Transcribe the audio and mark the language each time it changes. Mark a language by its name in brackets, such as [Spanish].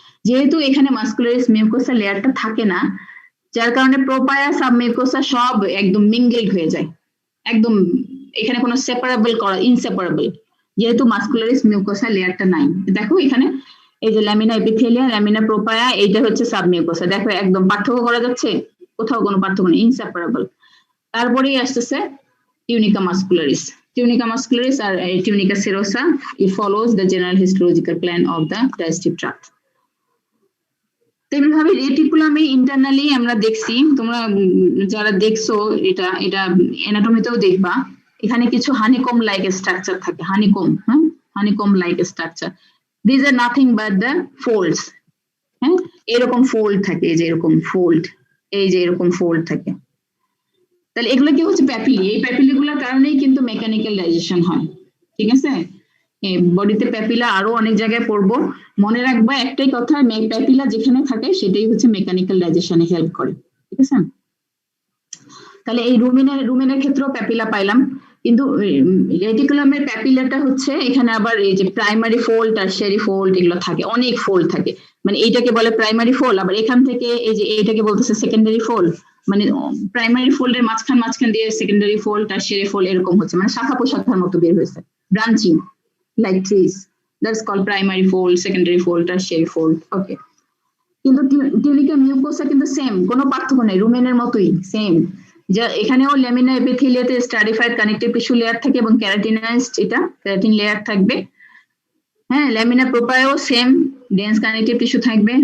[Bangla] যেহেতু এখানে মাসকুলারিস মিউকোসা লেয়ারটা থাকে না, যার কারণে প্রোপায়া সাবমিউকোসা সব একদম মিঙ্গেলড হয়ে যায়, একদম এখানে কোনো সেপারেবল করা, ইনসেপারেবল, যেহেতু মাসকুলারিস মিউকোসা লেয়ারটা নাই। দেখো এখানে এই যে ল্যামিনা এপিথেলিয়া, ল্যামিনা প্রোপায়া, এইটা হচ্ছে সাবমিউকোসা, দেখো একদম পার্থক্য করা যাচ্ছে, কোথাও কোনো পার্থক্য নেই, ইনসেপারেবল। তারপরেই আসতেছে tunica মাসকুলারিস, আর tunica serosa, [English] it follows the general histological plan of the digestive tract. [Bangla] তেমনিভাবে রেটিকুলামে ইন্টারনালি আমরা দেখছি, তোমরা যারা দেখছো এটা অ্যানাটমিতেও দেখবা, এখানে কিছু হানিকম লাইক স্ট্রাকচার থাকে, honeycomb like structure. [English] This are nothing but the folds. [Bangla] হ্যাঁ, এরকম ফোল্ড থাকে, এই যে এরকম ফোল্ড, এই যে এরকম ফোল্ড থাকে। তাহলে এগুলো কি হচ্ছে প্যাপিলি, এই প্যাপিলিগুলোর কারণেই কিন্তু মেকানিক্যাল ডাইজেশন হয়। ঠিক আছে, বডিতে প্যাপিলা আরো অনেক জায়গায় পড়বো, মনে রাখবা একটাই কথা, প্যাপিলা যেখানে থাকে সেটাই হচ্ছে মেকানিক্যাল ডাইজেশনে হেল্প করে। ঠিক আছে, তাহলে এই রুমেনের ক্ষেত্রেও প্যাপিলা পাইলাম, কিন্তু রেটিকুলামের প্যাপিলাটা হচ্ছে এখানে আবার এই যে প্রাইমারি ফোল্ড, টারশিয়ারি ফোল্ড এগুলো থাকে, অনেক ফোল্ড থাকে, মানে এইটাকে বলে প্রাইমারি ফোল্ড, আবার এখান থেকে এই যে এইটাকে বলতেছে সেকেন্ডারি ফোল্ড, মানে প্রাইমারি ফোল্ডের মাঝখান দিয়ে সেকেন্ডারি ফোল্ড, টারশিয়ারি ফোল্ড এরকম হচ্ছে, মানে শাখা প্রশাখার মতো বের হয়েছে, branching [English] like trees. That's called primary fold, secondary fold, tertiary fold. Okay. [Bangla] কিন্তু টিউনিকা মিউকোসা কিন্তু সেম, কোনো পার্থক্য নেই, রুমেনের মতোই সেম। যা এখানেও lamina এপিথেলিয়াতে stratified connective tissue layer থাকে এবং ক্যারাটিনাইজড এটা ক্যারাটিন লেয়ার থাকবে। হ্যাঁ, lamina প্রোপায়ও same dense connective tissue থাকবে।